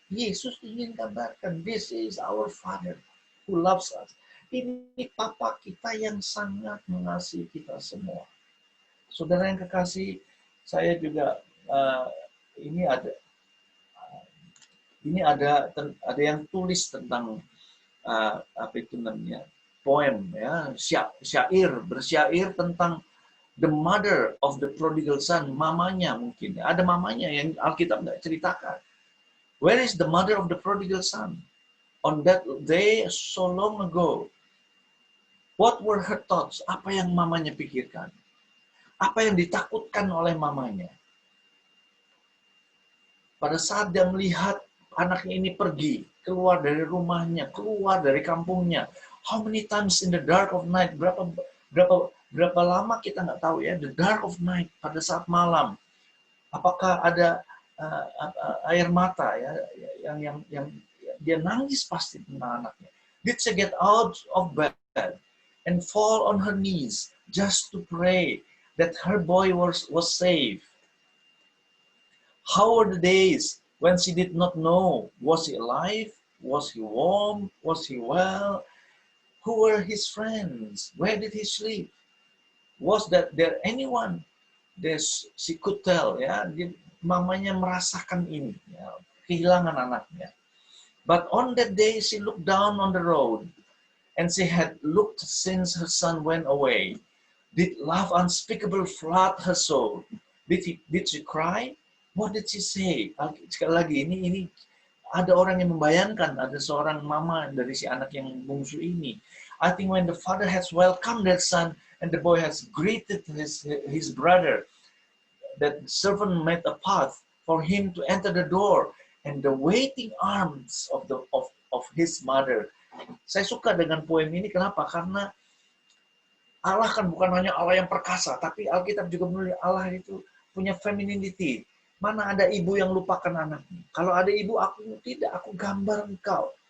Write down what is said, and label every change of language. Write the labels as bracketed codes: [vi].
[id] Yesus ingin katakan, [en] this is our Father who loves us. [id] Ini Papa kita yang sangat mengasihi kita semua. Saudara yang kekasih, saya juga ini ada yang tulis tentang apa itu namanya, poem ya, bersyair tentang [en] the mother of the prodigal son, [id] mamanya mungkin. Ada mamanya yang Alkitab nggak ceritakan. [en] Where is the mother of the prodigal son? On that day so long ago, what were her thoughts? [id] Apa yang mamanya pikirkan? Apa yang ditakutkan oleh mamanya? Pada saat dia melihat anaknya ini pergi, keluar dari rumahnya, keluar dari kampungnya. [en] How many times in the dark of night? [id] Berapa lama kita nggak tahu ya, [en] the dark of night, [id] pada saat malam. Apakah ada air mata ya yang dia nangis pasti tentang anaknya. [en] Did she get out of bed and fall on her knees just to pray that her boy was safe? How were the days when she did not know, was he alive? Was he warm? Was he well? Who were his friends? Where did he sleep? Was there anyone that she could tell? [id] Ya, mamanya merasakan ini, ya, kehilangan anaknya. [en] But on that day she looked down on the road, and she had looked since her son went away. Did love unspeakable flood her soul? Did she cry? What did she say? [id] Sekali lagi, ini ada orang yang membayangkan, ada seorang mama dari si anak yang bungsu ini. [en] I think when the father has welcomed their son, and the boy has greeted his brother, that servant made a path for him to enter the door, and the waiting arms of his mother. [id] Saya suka dengan poem ini, kenapa? Karena Allah kan bukan hanya Allah yang perkasa, tapi Alkitab juga menulis Allah itu punya femininity. Mana ada ibu yang lupakan anaknya? Kalau ada ibu, aku tidak, aku gambar engkau.